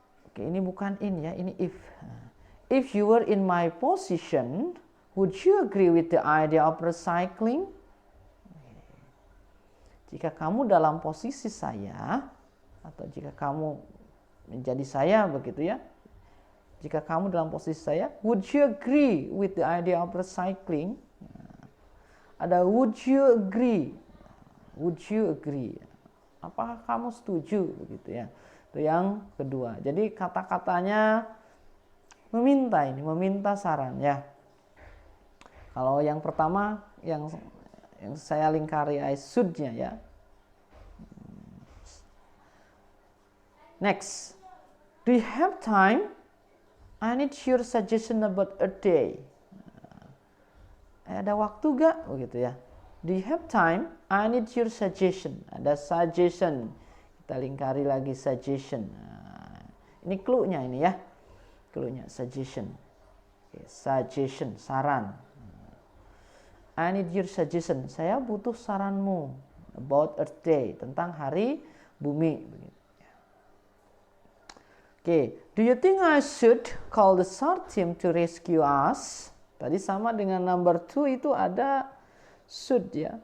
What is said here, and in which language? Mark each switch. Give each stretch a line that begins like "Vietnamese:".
Indonesian: Oke, ini bukan in ya, ini if.
English: If you were in my position, would you agree with the idea of recycling?
Indonesian: Jika kamu dalam posisi saya, atau jika kamu menjadi saya begitu ya. Jika kamu dalam posisi saya,
English: would you agree with the idea of recycling? Ada would you agree? Would you agree?
Indonesian: Apakah kamu setuju begitu ya? Itu yang kedua. Jadi kata-katanya meminta, ini meminta saran ya. Kalau yang pertama yang saya lingkari
English: I should-
Indonesian: nya ya.
English: Next. Do you have time? I need your suggestion about a day.
Indonesian: Ada waktu gak? Begitu ya.
English: Do you have time? I need your suggestion.
Indonesian: Ada suggestion. Kita lingkari lagi suggestion. Nah, ini clue-nya ini ya. Clue-nya suggestion.
English: Okay, suggestion, saran. I need your suggestion.
Indonesian: Saya butuh saranmu
English: about Earth Day,
Indonesian: tentang hari bumi.
English: Okay, do you think I should call the SAR team to rescue us?
Indonesian: Tadi sama dengan number 2 itu ada should ya.